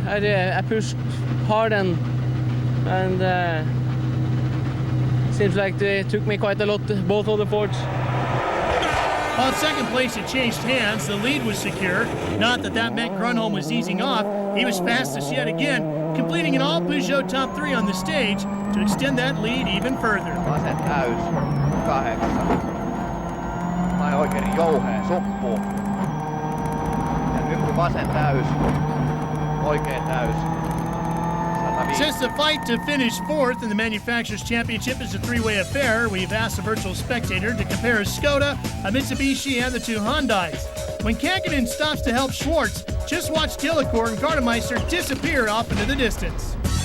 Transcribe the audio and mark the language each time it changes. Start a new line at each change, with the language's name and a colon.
English: I pushed hard and seems like they took me quite a lot, both of the Fords. While second place had changed hands, the lead was secure. Not that that meant Grönholm was easing off. He was fastest yet again, completing an all-Peugeot top 3 on the stage to extend that lead even further.
Finnish: Vasen täys, 8. Tai oikein jouhea, soppu. Ja nyppy vasen täys, oikein täys.
English: Since the fight to finish 4th in the Manufacturers' Championship is a 3-way affair, we've asked a virtual spectator to compare a Skoda, a Mitsubishi, and the 2 Hondais. When Käkkinen stops to help Schwartz, just watch Delacour and Gardemeister disappear off into the distance.